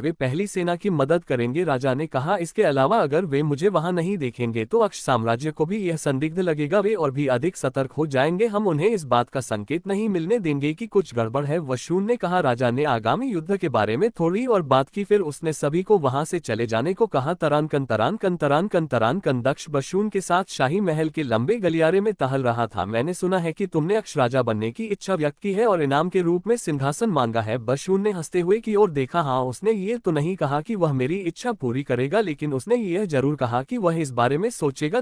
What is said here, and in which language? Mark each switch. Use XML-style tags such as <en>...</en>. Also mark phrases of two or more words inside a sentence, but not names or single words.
<hi>वे पहली सेना की मदद करेंगे, राजा ने कहा। इसके अलावा अगर वे मुझे वहां नहीं देखेंगे तो अक्ष साम्राज्य को भी यह संदिग्ध लगेगा। वे और भी अधिक सतर्क हो जाएंगे। हम उन्हें इस बात का संकेत नहीं मिलने देंगे कि कुछ गड़बड़ है, वशून ने कहा। राजा ने आगामी युद्ध के बारे में थोड़ी और बात की, फिर उसने सभी को वहां से चले जाने को कहा। तरान कन तरान कन तरान कन तरान कन। दक्ष वशून के साथ शाही महल के लंबे गलियारे में टहल रहा था। मैंने सुना है कि तुमने अक्ष राजा बनने की इच्छा व्यक्त की है और इनाम के रूप में सिंहासन मांगा है। वशून ने हंसते हुए की ओर देखा। हाँ, उसने ये तो नहीं कहा कि वह मेरी इच्छा पूरी करेगा, लेकिन उसने यह जरूर कहा कि वह इस बारे में सोचेगा।</hi>